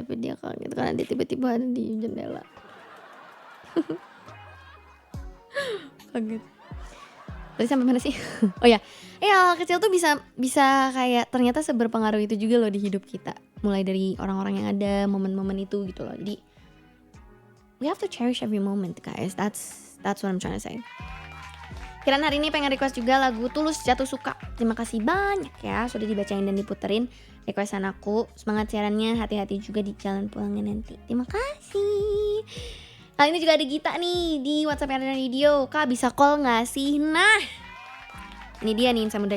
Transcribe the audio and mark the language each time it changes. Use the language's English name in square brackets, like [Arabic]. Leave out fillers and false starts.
[Indonesian] Tapi dia kaget karena dia tiba-tiba ada di jendela. Kaget. Tadi sampai mana sih? Oh ya, hal kecil tuh bisa kayak ternyata seberpengaruh itu juga loh di hidup kita. Mulai dari orang-orang yang ada, momen-momen itu gitu loh. Jadi [English] we have to cherish every moment guys. That's what I'm trying to say. [Indonesian] Kiran hari ini pengen request juga lagu Tulus Jatuh Suka. Terima kasih banyak ya sudah dibacain dan diputerin requestan aku. Semangat siarannya, hati-hati juga di jalan pulangnya nanti. Terima kasih. Kali ini juga ada Gita nih di WhatsApp Arden Radio. Kak bisa call gak sih? Nah, ini dia nih insan muda.